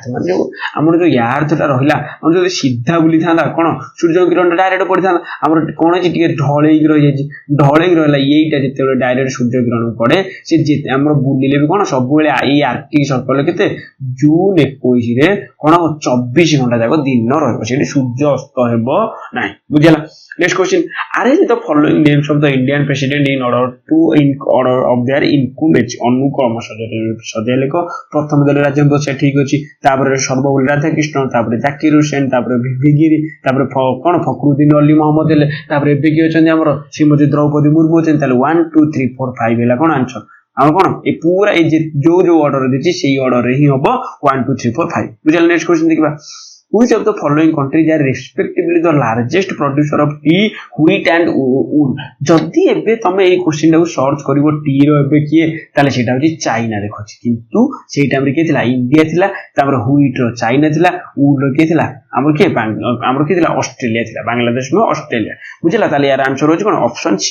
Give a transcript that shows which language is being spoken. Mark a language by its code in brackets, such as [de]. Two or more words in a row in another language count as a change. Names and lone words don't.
[or] ମାନେ ଯୋଉ ଆମର ଯୋଉ ଆର୍ଥଟା ରହିଲା ଆମର ଯଦି ସିଧା ବୁଲିଥାନ୍ତା କଣ ସୂର୍ଯ୍ୟ କିରଣ ଡାଇରେକ୍ଟ ପଡିଥାନ୍ତା। ଆମର କଣ ହେଇଛି ଟିକେ ଢଳେଇକି ରହିଯାଇଛି, ଢଳେଇକି ରହିଲା। ଏଇଟା ଯେତେବେଳେ ଡାଇରେକ୍ଟ ସୂର୍ଯ୍ୟ କିରଣ ପଡେ ସେ ଆମର ବୁଲିଲେ ବି କଣ ସବୁବେଳେ ଏଇ ଆର୍କଟିକ ସର୍କଲ କେତେ ଜୁନ 21ରେ କଣ 24 ଘଣ୍ଟା ଯାକ ଦିନ ରହିବ, ସେଠି ସୂର୍ଯ୍ୟ ଅସ୍ତ ହେବ ନାହିଁ। ବୁଝିଲା। [en] Next question, arrange the following names of the Indian president in order of their incumbency। [or] ଅନୁକ୍ରମ ସଜା ଲେଖ। ପ୍ରଥମ ଦେଲେ ରାଜେନ୍ଦ୍ର ପ୍ରସାଦ, ଠିକ ଅଛି। ତାପରେ ସର୍ବପଲ୍ଲୀ ରାଧାକୃଷ୍ଣ, ତାପରେ ଜାକିର ହୁସେନ, ତାପରେ ଭିଭି ଗିରି, ତାପରେ କଣ ଫଖରୁଦ୍ଦିନ ଅଲି ମହମ୍ମଦ ହେଲେ, ତାପରେ ଏବେ କି ଅଛନ୍ତି ଆମର ଶ୍ରୀମତୀ ଦ୍ରୌପଦୀ ମୁର୍ମୁ ଅଛନ୍ତି। ତାହେଲେ 1 2 3 4 5 ହେଲା କଣ ଆନ୍ସର। ଆମର କଣ ଏ ପୁରା ଏଇ ଯୋଉ ଅର୍ଡର ଦେଇଛି ସେଇ ଅର୍ଡରରେ ହିଁ ହବ 1 2 3 4 5। ବୁଝିଲା। [en] next question [or] ଦେଖିବା, [en] which of the following countries are respectively the largest producer of tea, wheat and wool। [or] ଯଦି ଏବେ ତମେ ଏଇ କ୍ୱେଶ୍ଚନ ଟାକୁ ସର୍ଚ୍ଚ କରିବ ଟି ର ଏବେ କିଏ, ତାହେଲେ ସେଇଟା ହଉଛି ଚାଇନା ଦେଖୁଛି। କିନ୍ତୁ ସେଇ ଟାଇମରେ କିଏ ଥିଲା ଇଣ୍ଡିଆ ଥିଲା, ତାପରେ ହ୍ୱିଟ ର ଚାଇନା ଥିଲା, ଉଲ ର କିଏ ଥିଲା ଆମର କିଏ ଥିଲା ଅଷ୍ଟ୍ରେଲିଆ ଥିଲା। ବାଂଲାଦେଶ ନୁହଁ ଅଷ୍ଟ୍ରେଲିଆ। ବୁଝିଲା। ତାହେଲେ ୟାର ଆନ୍ସର ହଉଛି କଣ [en] option C.